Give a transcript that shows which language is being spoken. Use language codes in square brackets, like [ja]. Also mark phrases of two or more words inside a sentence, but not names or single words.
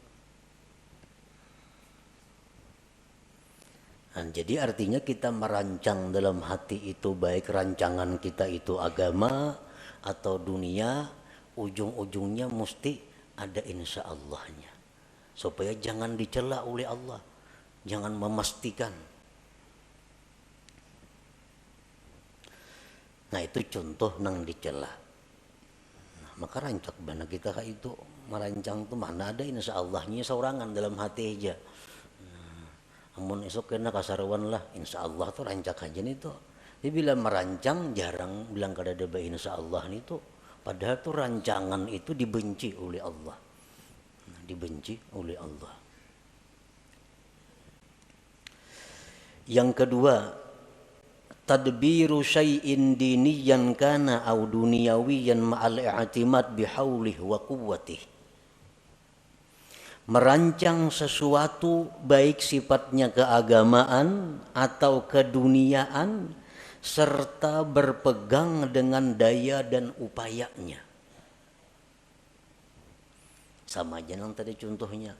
[id] Nah, jadi artinya kita merancang dalam hati itu, baik rancangan kita itu agama atau dunia, ujung-ujungnya mesti ada [ar] إن شاء الله. [id] Supaya jangan dicela oleh Allah. Jangan memastikan. Nah itu contoh nang dicela. [bjn] Nah, maka rancak bana kita itu merancang tuh mana ada [ar] إن شاء الله [bjn] seorangan dalam hati aja. Amun esok kena kasarawan lah, [ar] إن شاء الله [bjn] tuh rancak aja nih tuh. Dia bila merancang jarang bilang kada ada [ar] إن شاء الله [bjn] nih tuh. [id] Padahal tuh rancangan itu dibenci oleh Allah. Nah, dibenci oleh Allah. Yang kedua, [ar] تدبير شيء دينيا كان أو دنيويا مع الاعتماد بحوله وقوته. [id] Merancang sesuatu baik sifatnya keagamaan atau keduniaan serta berpegang dengan daya dan upayanya. Sama aja yang tadi contohnya.